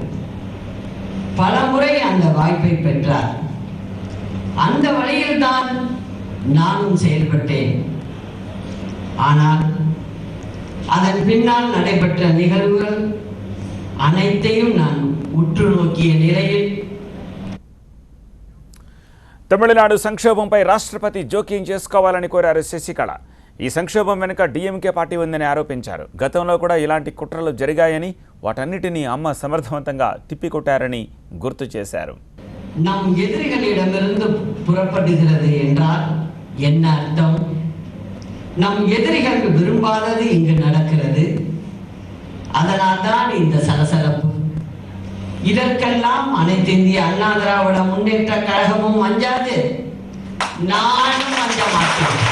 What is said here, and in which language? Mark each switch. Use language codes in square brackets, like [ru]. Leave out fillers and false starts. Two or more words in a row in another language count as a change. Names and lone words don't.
[ta] பல முறை அந்த வாய்ப்பை பெற்றார். அந்த வழியில் தான் நானும் செயல்பட்டேன். ஆனால் அதன் பின்னால் நடைபெற்ற நிகழ்வுகள் அனைத்தையும் நான் உற்று నోకియ నిలயில் [te] తమిళనాడు సంక్షోభంపై రాష్ట్రపతి జోక్యం చేసుకోవాలని కోరారు శశికళ. ఈ సంక్షోభం వెనుక డిఎంకే పార్టీ ఉందని ఆరోపించారు. గతంలో కూడా ఇలాంటి కుట్రలు జరిగాయని, వాటన్నిటినీ అమ్మ సమర్థవంతంగా తిప్పికొట్టారని గుర్తు చేశారు. [ta] நம் எதிரிகளிடமிருந்து புறப்படுகிறது என்றால் என்ன அர்த்தம்? நம் எதிரிகள் விரும்பாதது இங்கு நடக்கிறது. அதனால் தான் இந்த சலசலப்பு. இதற்கெல்லாம் அனைத்து இந்திய அண்ணா திராவிட முன்னேற்ற கழகமும் அஞ்சாது, நானும் அஞ்ச மாட்டேன்.